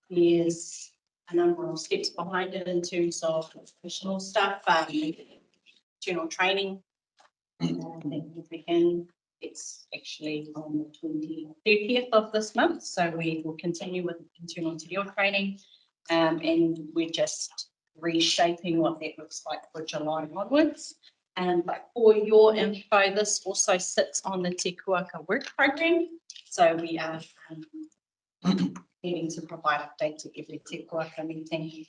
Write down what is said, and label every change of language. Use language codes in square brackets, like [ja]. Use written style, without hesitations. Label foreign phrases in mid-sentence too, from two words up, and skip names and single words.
[en] There's a number of steps behind it in terms of professional stuff. internal training. That will begin. It's actually on the 30th of this month, so we will continue with internal [mi] te reo [en] training. And we're just reshaping what that looks like for July onwards. But for your info, this also sits on the Te Kuaka work program. So we are needing to provide updates at every Te Kuaka meeting.